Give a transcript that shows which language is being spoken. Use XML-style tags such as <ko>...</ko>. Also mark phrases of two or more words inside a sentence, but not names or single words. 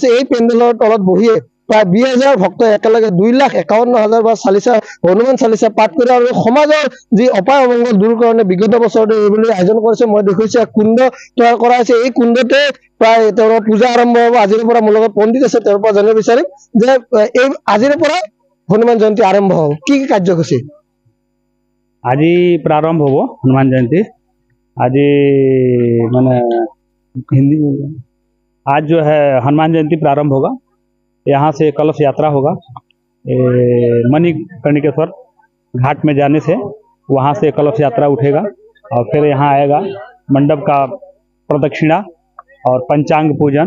<as>এই পেণ্ডেলৰ তলত বহিয়ে প্ৰায় 20,000 ভক্ত একেলগে 2,51,000 বা চালিচা হনুমান চালিচা পাঠ কৰি আৰু সমাজৰ যি অপায় অমংগল দূৰ কাৰণে বিগত বছৰতে এইবুলি আয়োজন কৰিছে। মই দেখুৱাইছো কুণ্ড তৈয়াৰ কৰা হৈছে। এই কুণ্ডতে প্ৰায় তেওঁৰ পূজা আৰম্ভ হ'ব আজিৰে পৰা। মোৰ লগত পণ্ডিত আছে, তেওঁৰ পৰা জানিব বিচাৰিম যে এই আজিৰে পৰা হনুমান জয়ন্তী আৰম্ভ হ'ব, কি কাৰ্যসূচী?</as> <hi>আজি प्रारंभ हो हनुमान जयंती। आज मैंने हिंदी आज जो है हनुमान जयंती प्रारंभ होगा। यहाँ से कलश यात्रा होगा मणिकर्णिकेश्वर घाट में जाने से, वहाँ से कलश यात्रा उठेगा और फिर यहाँ आएगा मंडप का प्रदक्षिणा और पंचांग पूजन।</hi>